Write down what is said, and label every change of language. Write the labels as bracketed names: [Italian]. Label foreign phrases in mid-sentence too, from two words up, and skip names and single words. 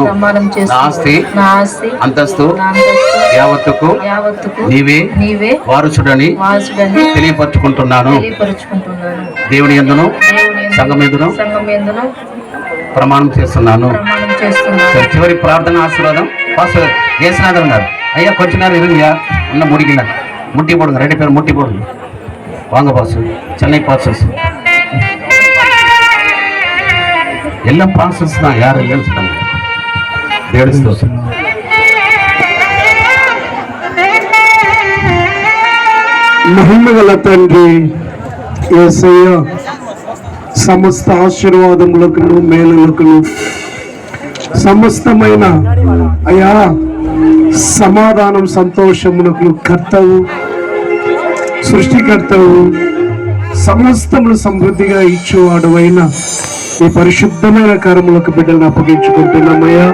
[Telugu] నా ఆస్తి అంతస్తు యావత్తుకు నీవే వారసుడని తెలియపరుచుకుంటున్నాను. దేవుని యందును సంఘమెందును ప్రమాణం చేస్తున్నాను. చివరి ప్రార్థన ఆశీర్వాదం పాస్టర్ జయశ్రీనాథ్ ఉన్నారు. [Tamil] ஐயா கொஞ்ச நேரம் இருங்கயா, இன்னும் முடிக்கல. முட்டி போடுங்க, 2 பேரும் முட்டி போடுங்க. வாங்க பாசு, சென்னை பாசஸ் எல்லாம் பாசஸ் தான், யாரும் இல்லைன்னு சொன்னாங்க. [Telugu] దేవుడి స్తోత్రం. మహిమగల తండ్రి యేసయ్య, సమస్త ఆశీర్వాదములకును మేలులకును సమస్తమైన అయా సమాధానం సంతోషములకు కర్తవు, సృష్టికర్తవు, సమస్తములు సమృద్ధిగా ఇచ్చేవాడు అయిన ఈ పరిశుద్ధమైన కర్మలకు బిడ్డలను అప్పగించుకుంటున్నామయ్యా.